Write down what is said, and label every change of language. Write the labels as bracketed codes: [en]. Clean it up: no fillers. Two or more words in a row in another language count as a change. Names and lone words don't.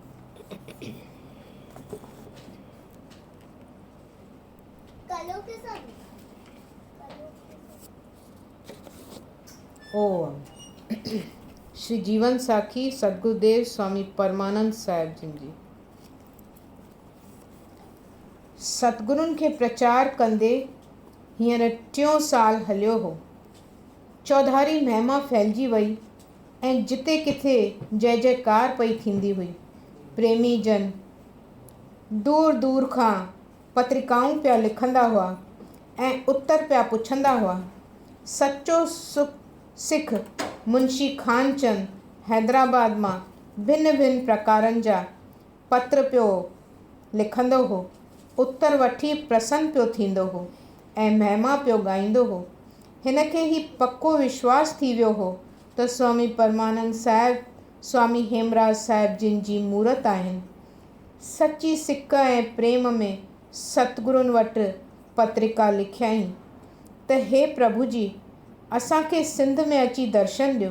[hi] कलो के साथ [sd] ओम। श्री जीवन साखी सदगुरुदेव स्वामी परमानंद साहिब जिन जी। सतगुरुनि खे प्रचार कंदे हींअर 3 साल हलियो हो। चौधारी महिमा फैलिजी वई ऐं जिते किथे जय जयकार पई थींदी हुई। प्रेमी जन दूर दूर खां पत्रिकाऊं पिया लिखंदा हुआ ऐं उत्तर पिया पुछंदा हुआ। सचो सिख मुंशी खानचंद हैदराबाद मां भिन्न भिन्न प्रकारनि जा पत्र पियो लिखंदो हो। उत्तर वठी प्रसन्न पियो थींदो हो ऐं महिमा पियो ॻाईंदो हो। हिन खे ही पक्को विश्वास थी वियो हो त स्वामी परमानंद साहिब स्वामी हेमराज साहिब जिन जी मूरत आहिनि। सची सिक ऐं प्रेम में सतगुरुनि वटि पत्रिका लिखियाईं त हे प्रभु जी, असांखे सिंध में अची दर्शन ॾियो।